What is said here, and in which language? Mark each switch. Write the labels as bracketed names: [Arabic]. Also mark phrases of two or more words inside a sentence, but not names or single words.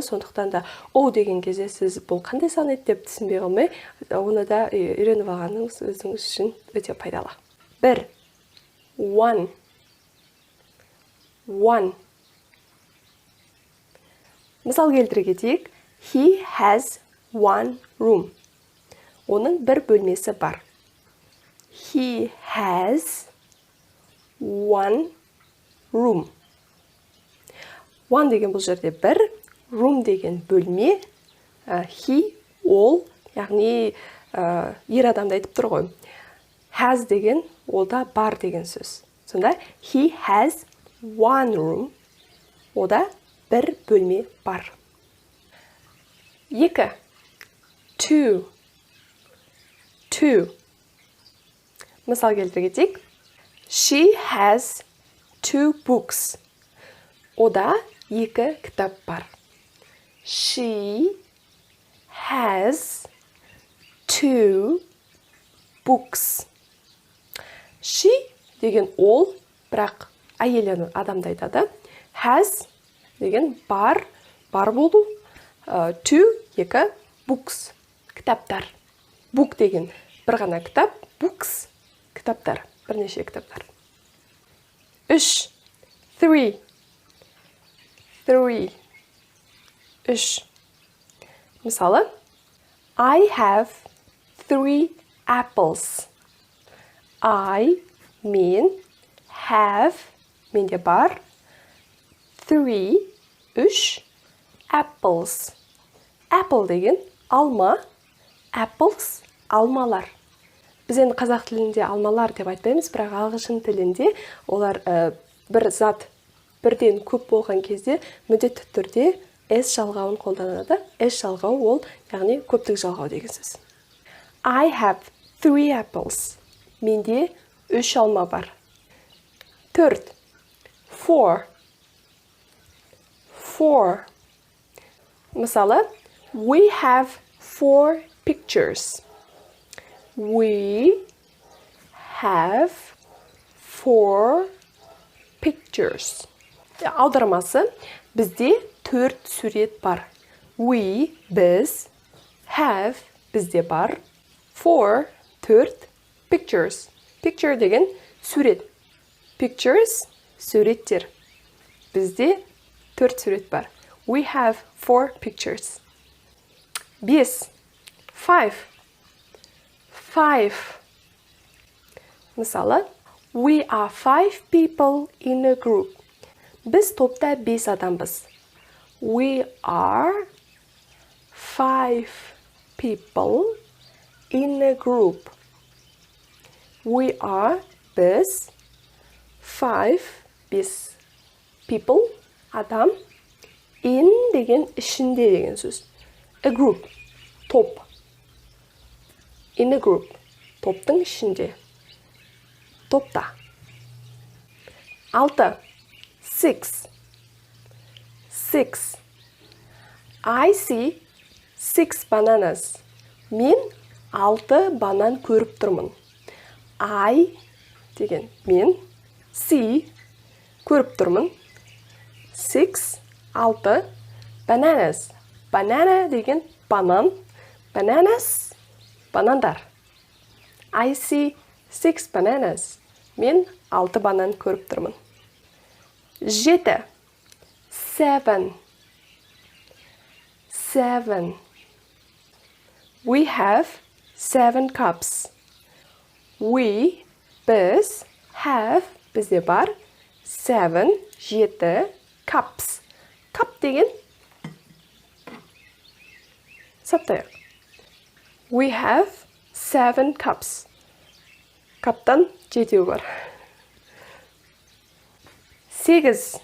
[Kazakh] Сондықтан да O деген кезде сіз бұл қандай сан еді деп түсінбей қалмай, оны да үйреніп алғаныңыз өзіңіз үшін өте пайдалы. 1, 1, 1. Мысал келтіре кетейік. [English] He has one room. [Kazakh] Оның бір бөлмесі бар. [English] He has one room. [Kazakh] One деген бұл жерде бір, room деген бөлме, he, ол, яғни ер адамды айтып тұр ғой. Has деген олда бар деген сөз. [English] Сонда he has one room, [Kazakh] ода бір бөлме бар. 2, 2, 2. Мысал келтіре кетейік. [English] She has 2 books. [Kazakh] Ода 2 кітап бар. [English] She has 2 books. [Kazakh] She деген ол, бірақ әйел адамды айтады. Has деген бар болу. 2 books, кітаптар. Book деген бір ғана кітап, books, кітаптар, бірнеше кітаптар. 3, 3. 3. Мысалы, [English] I have 3 apples. [Kazakh] Мен, have, менде бар, 3 apples. Apple деген алма, apples, алмалар. Біз енді қазақ тілінде алмалар деп айтпаймыз, бірақ ағылшын тілінде олар бір зат бірден көп болған кезде міндетті түрде S жалғауын қолданады. S жалғау ол, яғни көптік жалғау деген сөз. [English] I have 3 apples. [Kazakh] Менде 3 алма бар. 4, 4. Мысалы, [English] we have 4 pictures. We have 4 pictures. [Kazakh] Аудармасы, бізде 4 сурет бар. We, біз, have, бізде бар, 4, pictures. Picture деген сурет. Pictures, суреттер. Бізде 4 сурет бар. [English] We have 4 pictures. [Kazakh] 5, 5. [English] Мысалы, we are 5 people in a group. [Kazakh] Біз топта 5 адамбыз. [English] We are 5 people in a group. We are, [Kazakh] біз, 5 people, адам, in деген ішінде деген сөз. [English] A group, топ. In a group, [Kazakh] топтың ішінде. Топта. 6, 6. [English] I see 6 bananas. [Kazakh] Мен 6 банан көріп тұрмын. I деген мен, see көріп тұрмын. 6, 6 bananas. Banana деген банан. Bananas, банандар. [English] I see 6 bananas. [Kazakh] Мен 6 банан көріп тұрмын. 7, 7. [English] We have 7 cups. [Kazakh] We, біз, have, бізде бар, 7 cups. Cup деген Саптайық. [English] We have 7 cups. [Kazakh] Каптан 7 бар. 8.